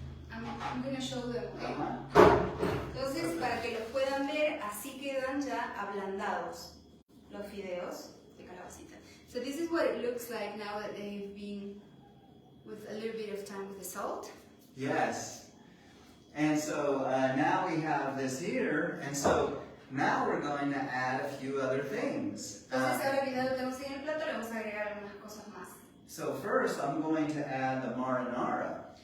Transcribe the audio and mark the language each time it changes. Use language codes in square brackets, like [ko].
[en] I'm going to show them, okay? [es] Entonces, para que los puedan ver, así quedan ya ablandados los fideos de calabacita. [en] So this is what it looks like now that they've been with a little bit of time with the salt. Yes. And so now we have this here, and so now we're going to add a few other things. [es] Entonces, ahora que ya lo tenemos en el plato, le vamos a agregar algunas cosas más. [en] So first, I'm going to add the marinara.